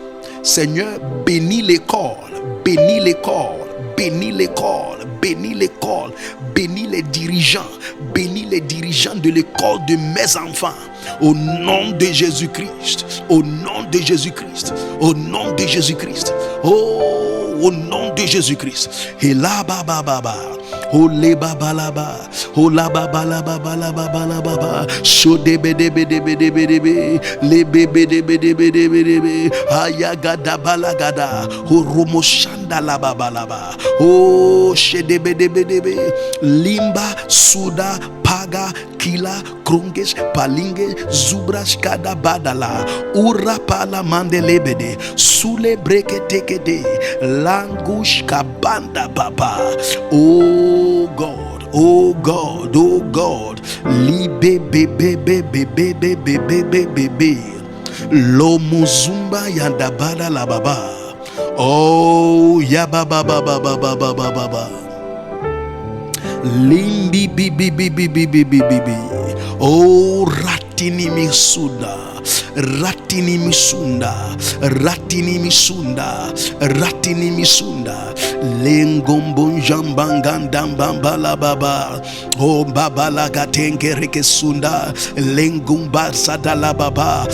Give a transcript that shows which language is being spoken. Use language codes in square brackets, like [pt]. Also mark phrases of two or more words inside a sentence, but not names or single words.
[fr] Seigneur, bénis l'école, bénis l'école, bénis l'école, bénis l'école, bénis les dirigeants de l'école de mes enfants. Au nom de Jésus-Christ, au nom de Jésus-Christ, au nom de Jésus-Christ. Oh, au nom de Jésus-Christ. Et là, baba. Oh le baba laba, oh la baba la baba la baba la baba, so debe debe debe debe debe, le bebe debe debe debe debe, ayagada balagada, oh romo shanda la baba laba, oh she debe debe debe, limba suda paga kila kronges palinge zubrash kada badala, ura pala mandelebede, sule breke tekede, langush kabanda baba. [en] Oh God, oh God, oh God, libe bebe bebe bebe bebe bebe, lo muzumba yanda bada la baba. Oh ya baba baba baba baba baba, limbi bibi bibi bibi bibi. Oh ratini misuda. Ratini misunda, ratini misunda, ratini misunda, lengombon jambangandam bambala baba, oh baba la gatenge rekesunda, lengumba sadala baba.